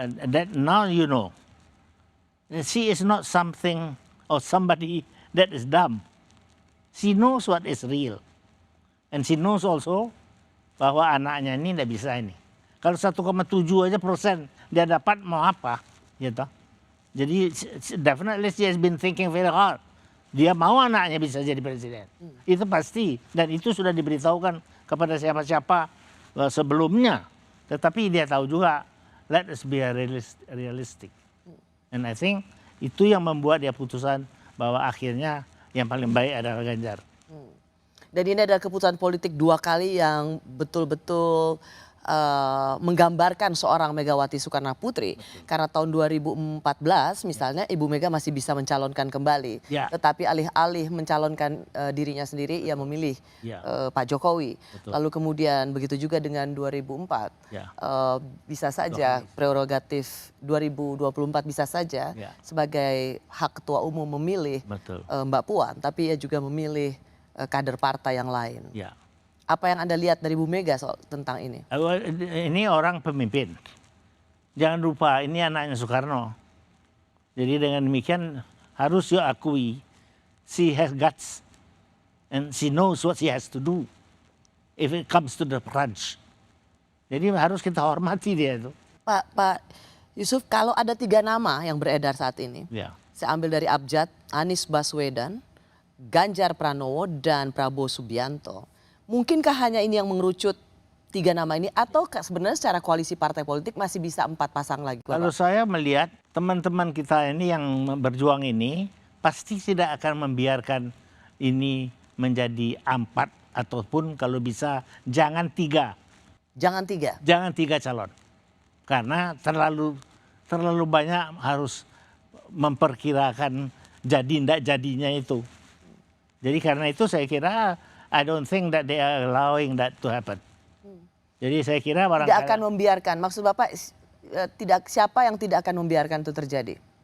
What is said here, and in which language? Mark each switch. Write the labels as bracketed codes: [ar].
[en] That now you know, she is not something or somebody that is dumb. She knows what is real. And she knows also [id] bahwa anaknya ini tidak bisa ini. Kalau 1,7% aja dia dapat mau apa, gitu. Jadi [en] definitely she has been thinking very hard. [id] Dia mau anaknya bisa jadi presiden. Itu pasti. Dan itu sudah diberitahukan kepada siapa-siapa sebelumnya. Tetapi dia tahu juga, [en] let us be realistic. And I think [id] itu yang membuat dia putusan bahwa akhirnya yang paling baik adalah Ganjar. Dan ini adalah keputusan politik 2 kali yang betul-betul menggambarkan seorang Megawati Soekarno Putri. Karena tahun 2014 misalnya Ibu Mega masih bisa mencalonkan kembali. Tetapi alih-alih mencalonkan dirinya sendiri, ia memilih Pak Jokowi. Betul. Lalu kemudian begitu juga dengan 2004. Bisa saja prerogatif 2024 bisa saja sebagai hak ketua umum memilih Mbak Puan. Tapi ia juga memilih kader partai yang lain. Apa yang Anda lihat dari Bu Mega soal tentang ini? Ini orang pemimpin. Jangan lupa ini anaknya Soekarno. Jadi dengan demikian harus [en] you [id] akui, [en] she has guts and she knows what she has to do if it comes to the crunch. [id] Jadi harus kita hormati dia itu. Pak Yusuf, kalau ada 3 nama yang beredar saat ini, Ya. saya ambil dari Abjad, Anies Baswedan, Ganjar Pranowo, dan Prabowo Subianto. Mungkinkah hanya ini yang mengerucut 3 nama ini, atau sebenarnya secara koalisi partai politik masih bisa 4 pasang lagi? Kalau saya melihat teman-teman kita ini yang berjuang ini pasti tidak akan membiarkan ini menjadi 4, ataupun kalau bisa jangan 3. Jangan 3? Jangan 3 calon. Karena terlalu banyak harus memperkirakan jadi tidak jadinya itu. Jadi karena itu saya kira [en] I don't think that they are allowing that to happen. [id] Jadi saya kira barangkali tidak akan membiarkan. Maksud Bapak siapa yang tidak akan membiarkan itu terjadi?